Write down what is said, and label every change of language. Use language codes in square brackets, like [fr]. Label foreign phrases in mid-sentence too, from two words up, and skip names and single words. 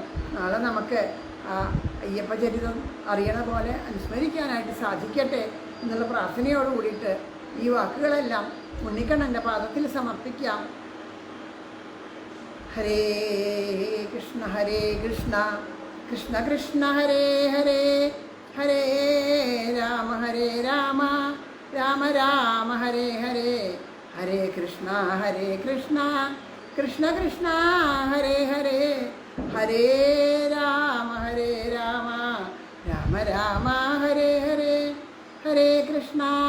[ml] നാളെ നമുക്ക് അയ്യപ്പചരിതം അറിയണ പോലെ അനുസ്മരിക്കാനായിട്ട് സാധിക്കട്ടെ എന്നുള്ള പ്രാർത്ഥനയോട് കൂടിയിട്ട് ഈ വാക്കുകളെല്ലാം ഉണ്ണിക്കണ്ണൻ്റെ പാദത്തിൽ സമർപ്പിക്കാം. [sa] ഹരേ കൃഷ്ണ കൃഷ്ണ കൃഷ്ണ ഹരേ ഹരേ, ഹരേ രാമ രാമ രാമ ഹരേ ഹരേ, ഹരേ കൃഷ്ണ കൃഷ്ണ കൃഷ്ണ ഹരേ ഹരേ, ഹരേ രാമ രാമ രാമ ഹരേ ഹരേ, ഹരേ കൃഷ്ണ